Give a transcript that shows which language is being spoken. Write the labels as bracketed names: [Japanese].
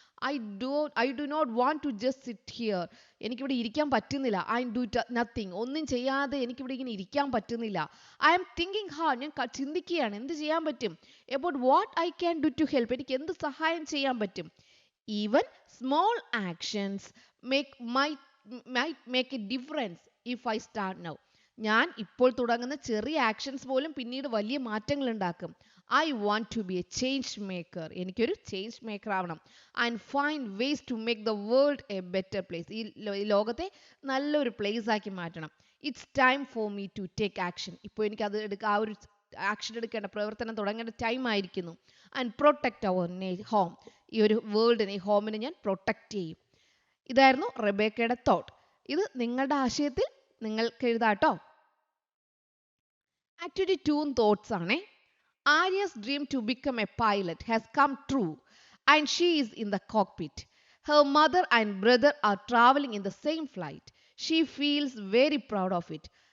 [English] I do not want to just sit here, [Malayalam] എനിക്കിവിടെ ഇരിക്കാൻ പറ്റുന്നില്ല. [English] I do nothing, [Malayalam] ഒന്നും ചെയ്യാതെ എനിക്കിവിടെ ഇങ്ങനെ ഇരിക്കാൻ പറ്റുന്നില്ല. [English] I am thinking hard, [Malayalam] ഞാൻ ചിന്തിക്കുകയാണ് എന്ത് ചെയ്യാൻ പറ്റും. [English] about what I can do to help, [Malayalam] എനിക്ക് എന്ത് സഹായം ചെയ്യാൻ പറ്റും. [English] Even small actions might make a difference if I start now. [Malayalam] ഞാൻ ഇപ്പോൾ തുടങ്ങുന്ന ചെറിയ ആക്ഷൻസ് പോലും പിന്നീട് വലിയ മാറ്റങ്ങൾ ഉണ്ടാക്കും. [English] I want to be a change maker. [Malayalam] എനിക്കൊരു ചേഞ്ച് മേക്കർ ആവണം. [English] And find ways to make the world a better place. [Malayalam] ഈ ലോകത്തെ നല്ലൊരു പ്ലേസ് ആക്കി മാറ്റണം. [English] It's time for me to take action. [Malayalam] ഇപ്പോൾ എനിക്ക് അത് ആ ഒരു ആക്ഷൻ എടുക്കേണ്ട, പ്രവർത്തനം തുടങ്ങേണ്ട ടൈം ആയിരിക്കുന്നു. [English] And protect our home. [Malayalam] ഈ ഒരു വേൾഡിനെ, ഈ ഹോമിനെ ഞാൻ പ്രൊട്ടക്റ്റ് ചെയ്യും. ഇതായിരുന്നു റെബേക്കയുടെ തോട്ട്. ഇത് നിങ്ങളുടെ ആശയത്തിൽ നിങ്ങൾക്ക് എഴുതാട്ടോ. ആക്ടിവിറ്റി 2 തോട്ട്സ് ആണേ. [English] Arya's dream to become a pilot has come true and she is in the cockpit. Her mother and brother are traveling in the same flight. She feels very proud of it.